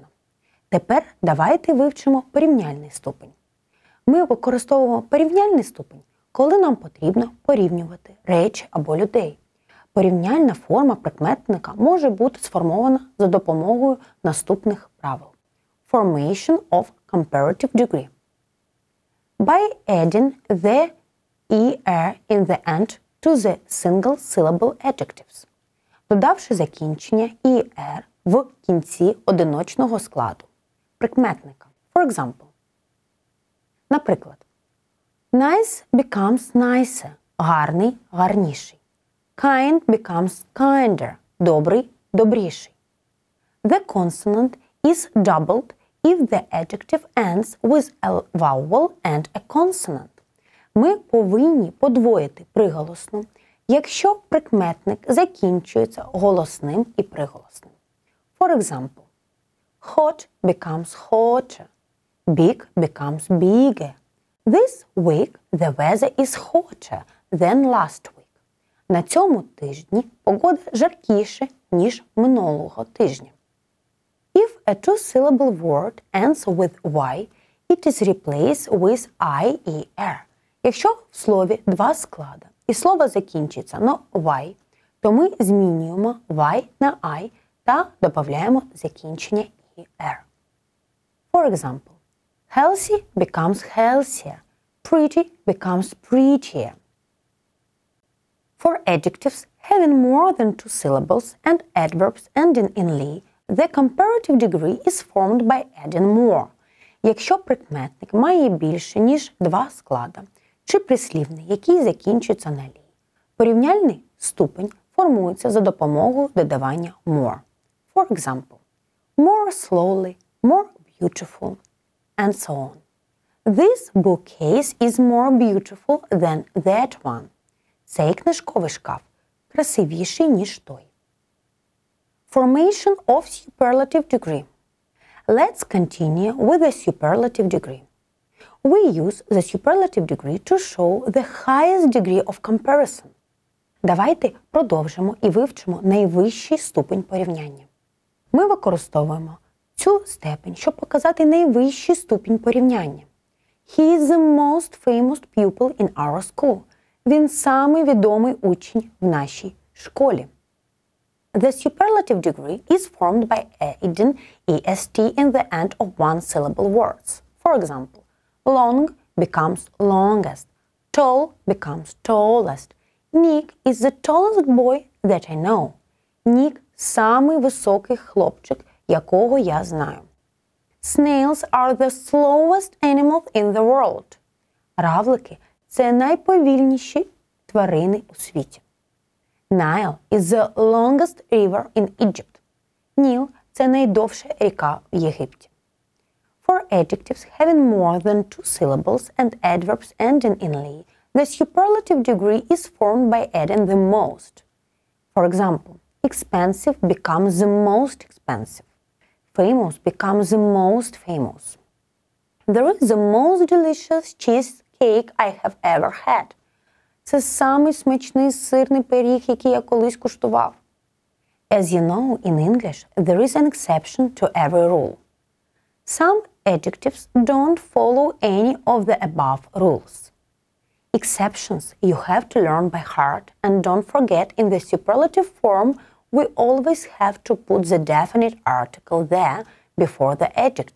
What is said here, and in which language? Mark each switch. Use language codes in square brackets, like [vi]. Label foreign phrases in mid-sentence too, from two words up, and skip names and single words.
[uk] Тепер давайте вивчимо порівняльний ступень. Ми використовуємо порівняльний ступень, коли нам потрібно порівнювати речі або людей. Порівняльна форма прикметника може бути сформована за допомогою наступних правил. [en] Formation of comparative degree. By adding the er in the end to the single-syllable adjectives. [uk] Додавши закінчення er в кінці одиночного складу прикметника. [en] For example. Наприклад, nice becomes nicer. [uk] Гарний – гарніший. [en] Kind becomes kinder. [uk] Добрий – добріший. [en] The consonant is doubled if the adjective ends with a vowel and a consonant. [uk] Ми повинні подвоїти приголосну, якщо прикметник закінчується голосним і приголосним. [en] For example, hot becomes hotter. Big becomes bigger. This week the weather is hotter than last week. [uk] На цьому тижні погода жаркіше, ніж минулого тижня. [en] If a two-syllable word ends with y, it is replaced with I-er. [uk] Якщо в слові два склади і слово закінчиться на y, то ми змінюємо y на I та додаємо закінчення er. [en] For example, healthy becomes healthier. Pretty becomes prettier. For adjectives having more than two syllables and adverbs ending in -ly, the comparative degree is formed by adding more. [uk] Якщо прикметник має більше, ніж два склада, чи прислівний, який закінчується на «лі», порівняльний ступень формується за допомогою додавання more. [en] For example, more slowly, more beautiful, and so on. This bookcase is more beautiful than that one. [uk] Цей книжковий шкаф красивіший, ніж той. [en] Formation of superlative degree. Let's continue with the superlative degree. We use the superlative degree to show the highest degree of comparison. [uk] Давайте продовжимо і вивчимо найвищий ступень порівняння. Ми використовуємо цю степень, щоб показати найвищий ступінь порівняння. [en] He is the most famous pupil in our school. [uk] Він самий відомий учень в нашій школі. [en] The superlative degree is formed by adding est in the end of one-syllable words. For example, long becomes longest, tall becomes tallest. Nick is the tallest boy that I know. [uk] Нік – самий високий хлопчик, якого я знаю. [en] Snails are the slowest animals in the world. [uk] Равлики – це найповільніші тварини у світі. [en] Nile is the longest river in Egypt. [uk] Ніл – це найдовша ріка в Єгипті. [en] For adjectives having more than two syllables and adverbs ending in -ly, the superlative degree is formed by adding the most. For example, expensive becomes the most expensive. Famous becomes the most famous. There is the most delicious cheesecake I have ever had. [uk] Це самий смачний сирний пиріг, який я колись куштував. [en] As you know, in English, there is an exception to every rule. Some adjectives don't follow any of the above rules. Exceptions you have to learn by heart, and don't forget in the superlative form we always have to put the definite article there before the adjective.